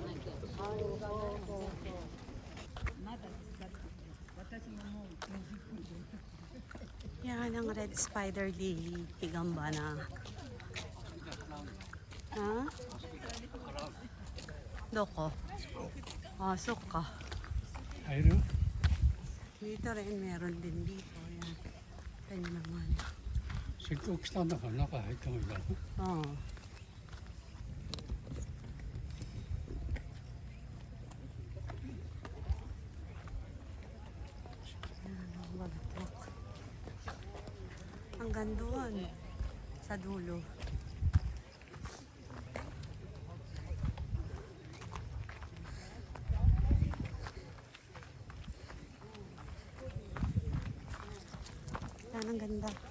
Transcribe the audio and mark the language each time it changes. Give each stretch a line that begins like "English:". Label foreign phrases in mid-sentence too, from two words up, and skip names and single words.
Filipino: Yan ang
English: red spider lily,
Filipino: higambana.
Japanese: は？どこ.
Filipino: Pasok ka.
Japanese: 入る？
Filipino: Dito rin, meron din dito. Yan. Kanya naman.
Japanese: せっかく来たんだから中入った方がいいだろ。
Filipino: Oo. Yan, ang bulaklak. Hanggang doon. Sa dulo. Yan, ang ganda.